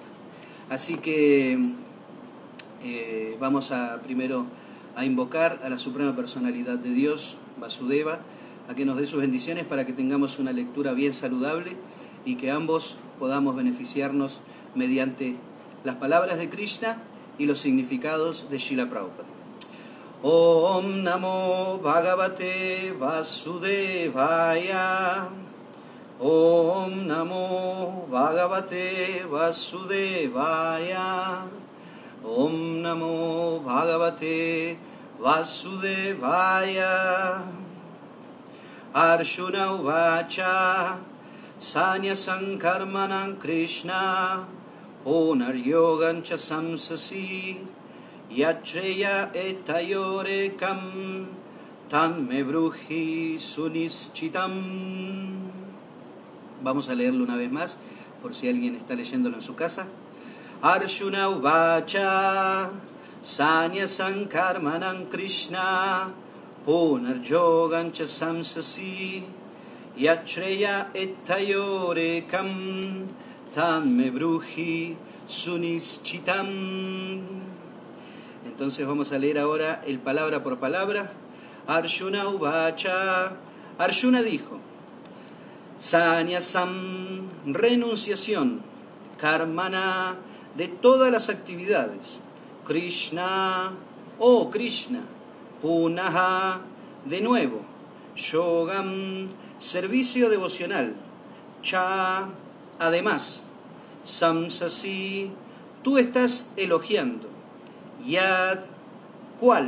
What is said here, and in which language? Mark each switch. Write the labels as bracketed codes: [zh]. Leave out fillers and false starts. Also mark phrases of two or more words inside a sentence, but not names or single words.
[es] Así que vamos primero a invocar a la Suprema Personalidad de Dios, Vasudeva, a que nos dé sus bendiciones para que tengamos una lectura bien saludable y que ambos podamos beneficiarnos mediante las palabras de Krishna y los significados de Srila Prabhupada. [sa] ॐ नमो भगवते वासुदेवाय. ॐ नमो भगवते वासुदेवाय. ॐ नमो भगवते वासुदेवाय. अर्जुन उवाच संन्यासं कर्मणां कृष्ण पुनर्योगञ्च शंससि यच्छ्रेय एतयोरेकं तन्मे ब्रूहि सुनिश्चितम्. [es] Vamos a leerlo una vez más, por si alguien está leyéndolo en su casa. [sa] अर्जुन उवाच संन्यासं कर्मणां कृष्ण पुनर्योगञ्च शंससि यच्छ्रेय एतयोरेकं तन् मे ब्रूहि सुनिश्चितम्. [es] Entonces vamos a leer ahora el palabra por palabra. [sa] अर्जुन उवाच. [es] Arjuna dijo: Sanyasam, renunciación, karmana, de todas las actividades, Krishna, oh Krishna, punaha, de nuevo, yogam, servicio devocional, cha, además, samsasi, tú estás elogiando, yad, ¿cuál?